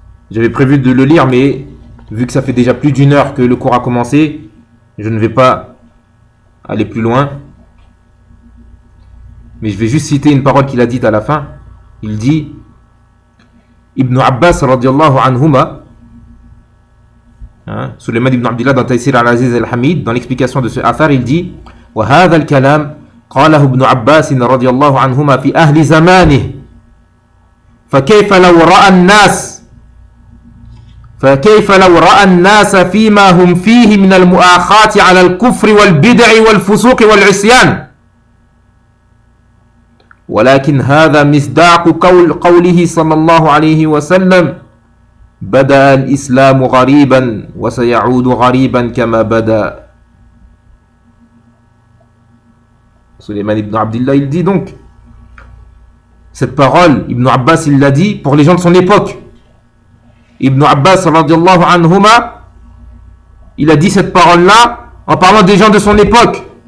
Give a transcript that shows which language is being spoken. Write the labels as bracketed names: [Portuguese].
[French] J'avais prévu de le lire, mais vu que ça fait déjà plus d'une heure que le cours a commencé, je ne vais pas aller plus loin. Mais je vais juste citer une parole qu'il a dite à la fin. Il dit, Ibn Abbas radiallahu anhuma, Sulayman ibn Abdullah dans Taysir al-Aziz al-Hamid, dans l'explication de ce affaire, il dit, [Arabic] وهذا الكلام قاله ابن عباس رضي الله عنهما في أهل زمانه فكيف لو رأى الناس فيما هم فيه من المؤاخاة على الكفر والبدع والفسوق والعصيان ولكن هذا مصداق قوله صلى الله عليه وسلم بدأ الإسلام غريبا وسيعود غريبا كما بدأ. [French] Souleyman ibn Abdullah, il dit donc, cette parole, Ibn Abbas, il l'a dit pour les gens de son époque. Ibn Abbas, radiallahu anhuma, il a dit cette parole-là en parlant des gens de son époque.